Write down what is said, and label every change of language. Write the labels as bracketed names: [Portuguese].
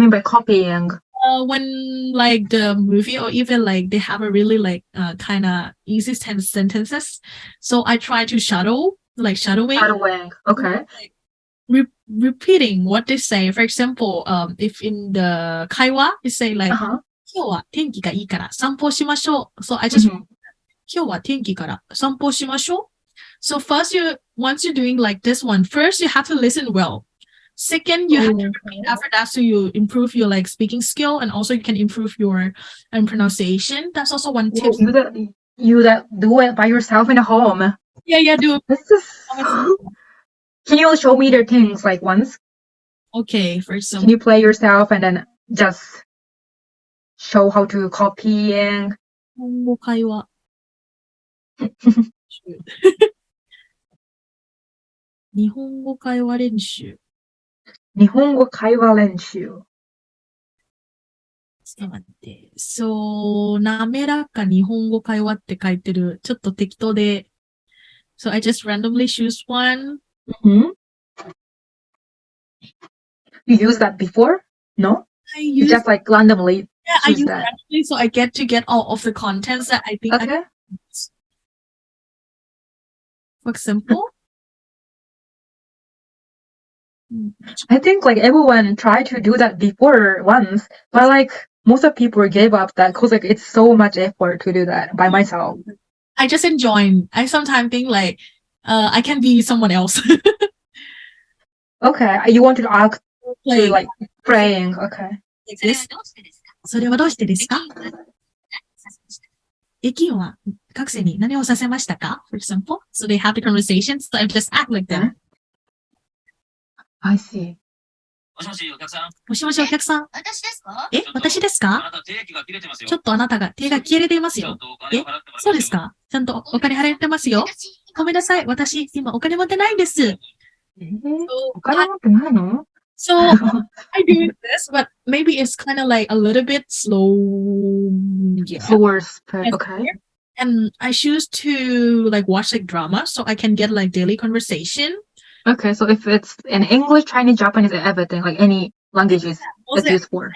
[English] mean by copying? when like the movie or even like they have a really like kind of easy sentences, so I try to shadowing Shadowing. Okay. like repeating what they say. For example, if in the 会話 it say like Uh-huh. [Japanese] 今日は天気がいいから散歩しましょう. [English] So I just Mm-hmm. [Japanese] 今日は天気から散歩しましょう. [English] So once you're doing like this one, first you have to listen well. Second, you have to repeat after that, so you improve your like speaking skill, and also you can improve your pronunciation. That's also one tip. You that do it by yourself in a home. Yeah, do. This is. Can you show me the things like once? Okay, for example. Can you play yourself and then just show how to copying? [Japanese] 日本語会話。日本語会話練習。日本語会話練習。ちょっと待って。そう、滑らか日本語会話って書いてる。ちょっと適当で。 [English] So I just randomly choose one. You use that before? No? You just like randomly I use that. Randomly, so I get to get all of the contents that I think. Okay. For example. I think like everyone tried to do that before once, but like most of people gave up that because like it's so much effort to do that by myself. I just enjoy. I sometimes think like I can be someone else. Okay, you want to act to like praying. Okay. Like this. [Japanese] それはどうしてですか？駅員は学生に何をさせましたか？ [English] For example, so they have the conversation, so I just act like them. I see. [Japanese] もしもしお客さん。もしもしお客さん。私ですか？私ですか？ちょっとあなたが手が切れていますよ。そうですか？ちゃんとお金払ってますよ。ごめんなさい。私、今お金持ってないんです。お金持ってないの？ [English] So I do this, but maybe it's kind of like a little bit slow. Yeah. Slower speed. Okay. And I choose to like watch like drama so I can get like daily conversation. Okay, so if it's in English, Chinese, Japanese, everything, like any languages it's used for.